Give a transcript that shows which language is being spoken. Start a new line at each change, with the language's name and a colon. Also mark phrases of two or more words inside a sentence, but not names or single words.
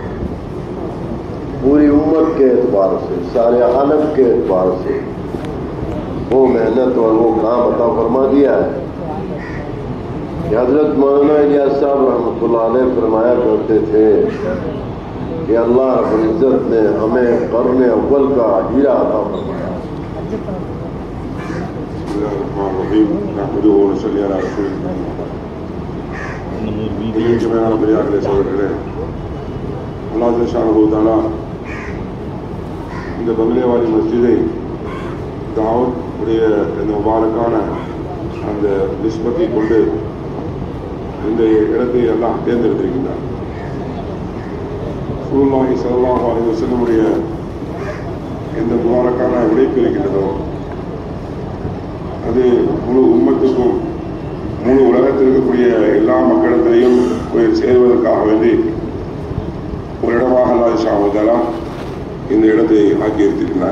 Urdu: پوری امت کے اعتبار سے، سارے عالم کے اعتبار سے وہ محنت اور وہ کام عطا فرما دیا ہے کہ حضرت مولانا الیاس صاحب رحمۃ اللہ علیہ فرمایا کرتے تھے کہ اللہ رب العزت نے ہمیں قرن اول کا ہیرا عطا فرمایا.
Arabic: اللہ تعالیٰ
Tamil: இந்த பங்களே வாலி மஸ்ஜிதை தாவத் உடைய இந்த முபாரக்கான அந்த நிஸ்பத்தை கொண்டு இந்த இடத்தை எல்லாம் தேர்ந்தெடுத்திருக்கின்றார்.
Arabic: رسول الله صلى الله عليه وسلم
Tamil: உடைய இந்த முபாரக்கான உழைப்பு இருக்கின்றதோ அது முழு உம்மத்துக்கும் முழு உலகத்தில் இருக்கக்கூடிய எல்லா மக்களிடத்திலையும் போய் சேருவதற்காக வேண்டி ஒரு இடமாக
Arabic: الله سبحانه وتعالى
Tamil: இந்த இடத்தை ஆக்கியிருக்கிறார்.